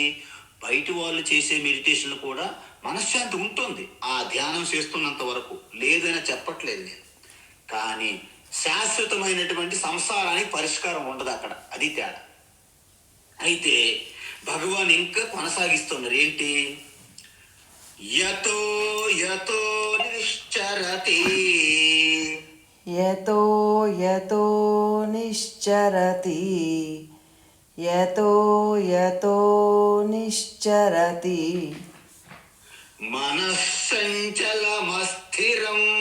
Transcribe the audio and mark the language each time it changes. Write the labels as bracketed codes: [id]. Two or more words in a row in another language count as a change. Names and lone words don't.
[te] బయట వాళ్ళు చేసే మెడిటేషన్లు కూడా మనశ్శాంతి ఉంటుంది ఆ ధ్యానం చేస్తున్నంత వరకు, లేదని చెప్పట్లేదు నేను. కానీ శాశ్వతమైనటువంటి సంసారానికి పరిష్కారం ఉండదు అక్కడ, అది తేడా. అయితే భగవాన్ ఇంకా కొనసాగిస్తున్నారు. ఏంటి? [sa] యతో యతో నిశ్చరతి, యతో యతో నిశ్చరతి, యతో యతో నిశ్చరతి, మనశ్చంచలమస్థిరం,